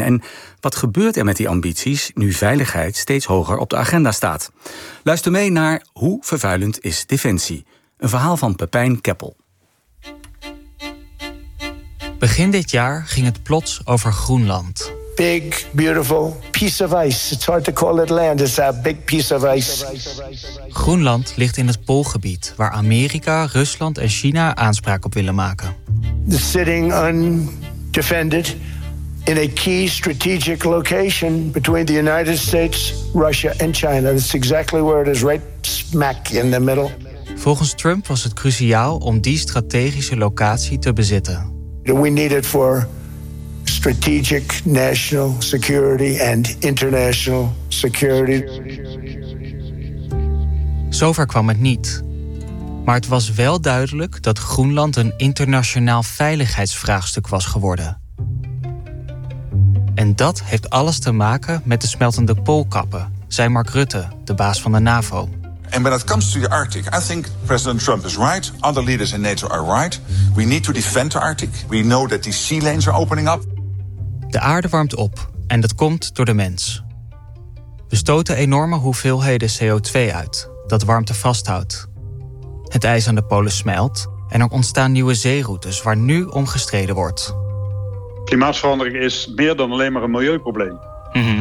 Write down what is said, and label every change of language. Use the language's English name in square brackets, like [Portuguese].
[Dutch] En wat gebeurt er met die ambities nu veiligheid steeds hoger op de agenda staat? Luister mee naar Hoe vervuilend is Defensie? Een verhaal van Pepijn Keppel. Begin dit jaar ging het plots over Groenland. [English] Big, beautiful piece of ice. It's hard to call it land. It's a big piece of ice. [Dutch] Groenland ligt in het Poolgebied, waar Amerika, Rusland en China aanspraak op willen maken. [English] Sitting undefended in a key strategic location between the United States, Russia and China. That's exactly where it is, right smack in the middle. [Dutch] Volgens Trump was het cruciaal om die strategische locatie te bezitten. [English] We need it for strategic national security and international security. [Dutch] Zover kwam het niet. Maar het was wel duidelijk dat Groenland een internationaal veiligheidsvraagstuk was geworden. En dat heeft alles te maken met de smeltende poolkappen, zei Mark Rutte, de baas van de NAVO. [English] And when it comes to the Arctic, I think President Trump is right. Other leaders in NATO are right. We need to defend the Arctic. We know that these sea lanes are opening up. [Dutch] De aarde warmt op en dat komt door de mens. We stoten enorme hoeveelheden CO2 uit, dat warmte vasthoudt. Het ijs aan de polen smelt en er ontstaan nieuwe zeeroutes waar nu om gestreden wordt. Klimaatverandering is meer dan alleen maar een milieuprobleem. Mm-hmm.